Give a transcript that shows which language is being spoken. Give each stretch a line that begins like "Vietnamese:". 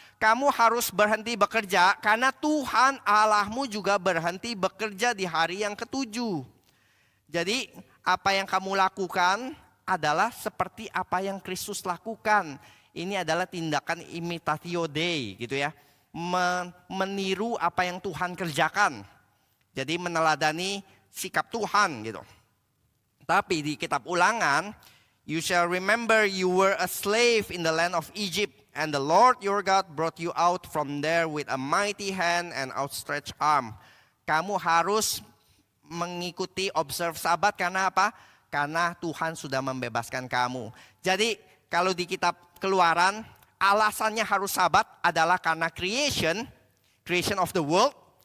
Indonesian: Kamu harus berhenti bekerja karena Tuhan Allahmu juga berhenti bekerja di hari yang ketujuh. Jadi apa yang kamu lakukan adalah seperti apa yang Kristus lakukan. Ini adalah tindakan imitatio Dei gitu ya. Meniru apa yang Tuhan kerjakan. Jadi meneladani sikap Tuhan gitu. Tapi di kitab Ulangan,
English: you shall remember you were a slave in the land of Egypt, and the Lord your God brought you out from there with a mighty hand and outstretched arm.
Indonesian: Kamu harus mengikuti observe Sabat karena apa? Karena Tuhan sudah membebaskan kamu. Jadi kalau di kitab Keluaran, alasannya harus Sabat adalah karena
English: creation of the world.